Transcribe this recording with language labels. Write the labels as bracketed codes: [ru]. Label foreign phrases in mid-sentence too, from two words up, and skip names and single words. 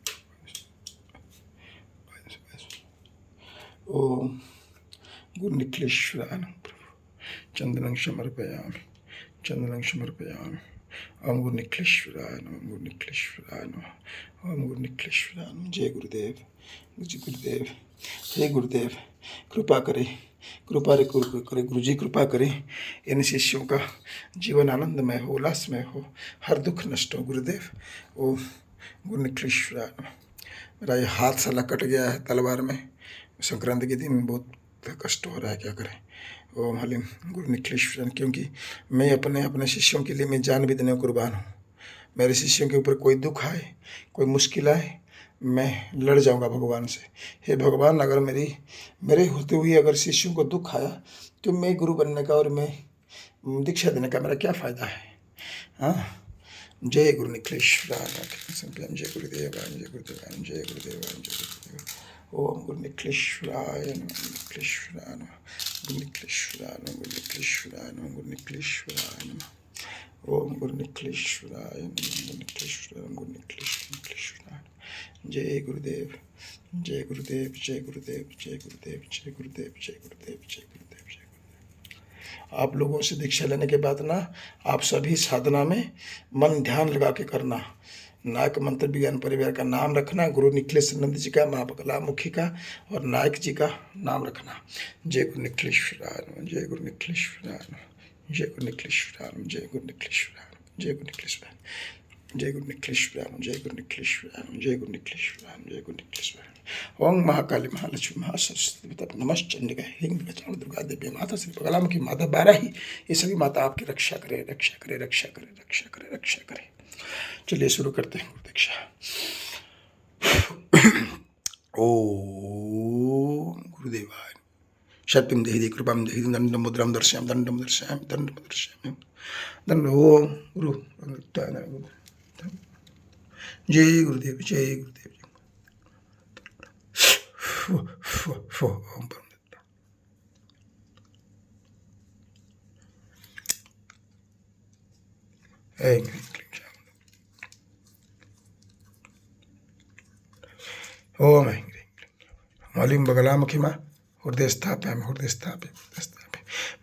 [sa] ओम गुरु निखिलेश्वराय नमः प्रभु। चंदनं समर्पयामि, चंदनं समर्पयामि। ओम गुरु निखिलेश्वराय नमः, गुरु निखिलेश्वराय नमः। ओम गुरु निखिलेश्वराय नमः। [hi] जय गुरुदेव, जय गुरुदेव। हे गुरुदेव, कृपा करें, कृपा करें गुरुजी, कृपा करें। इन शिष्यों का जीवन आनंदमय हो, उल्लासमय हो, हर दुख नष्ट हो गुरुदेव। [sa] ओम गुरु निखिलेश्वराय नमः। [hi] मेरा ये हाथ साला कट गया है तलवार में, संक्रांति के दिन बहुत कष्ट हो रहा है, क्या करें। [sa] ओम हलीम गुरु निखिलेश्वरन, [hi] क्योंकि मैं अपने शिष्यों के लिए मैं जान भी देने को कुर्बान हूँ। मेरे शिष्यों के ऊपर कोई दुख आए, कोई मुश्किल आए, मैं लड़ जाऊंगा भगवान से। हे भगवान, अगर मेरे होते हुए अगर शिष्यों को दुख आया तो मैं गुरु बनने का और मैं दीक्षा देने का मेरा क्या फ़ायदा है। हाँ, [sa] जय गुरु निखिलेश्वराय, जय गुरुदेवाय, जय गुरुदेवाय, जय गुरुदेवाय, जय गुरुदेव। ओम गुरु निखिलेश्वराय नमः, निखिलेश्वराय नमः, गुरु निखिलेश्वराय नमः, गुरु निखिलेश्वराय नमः, गुरु निखिलेश्वराय नमः। ओम गुरु निखिलेश्वराय नमः, गुरु निखिलेश्वराय, गुरु निखिलेश्वराय। जय गुरुदेव, जय गुरुदेव, जय गुरुदेव, जय गुरुदेव, जय गुरुदेव, जय गुरुदेव, जय गुरुदेव, जय गुरुदेव। [hi] आप लोगों से दीक्षा लेने के बाद ना, आप सभी साधना में मन ध्यान लगा के करना। नायक मंत्र विज्ञान परिवार का नाम रखना, गुरु निखिलेश्वरानंद जी का, माँ बगलामुखी का और नायक जी का नाम रखना। [sa] जय गुरु निखिलेश्वराय नमः, जय गुरु निखिलेश्वराय नमः, जय गुरु निखिलेश्वराय नमः, जय गुरु निखिलेश्वराय नमः, जय गुरु निखिलेश्वराय, जय गुरु निखिलेश्वराय, जय गुरु निखिलेश्वराय, जय गुरु निखिलेश्वराय, जय गुरु निखिलेश्वराय। ओम महाकाली, महालक्ष्मी, महासरस्वती, नमश्चंडिका, हिंग गजानन, दुर्गा देवी, माता श्री बगलामुखी, माता बाराही, [hi] ये सभी माता आपकी रक्षा करे, रक्षा करे, रक्षा करे, रक्षा करे, रक्षा करे। चलिए शुरू करते हैं गुरु दीक्षा। [sa] ओम गुरुदेवाय। शक्तिम देहि कृपाम देहि, दंड मुद्राम दर्शयामि, दंडम दर्शयामि, दंडम दर्शयामि, दंड। ओम गुरु जय गुरुदेव, जय गुरुदेव। ओम ओम मौलिम बगलामुखी माँ हृदय स्थापयामि, हृदय स्थापयामि, हृदय स्थापयामि।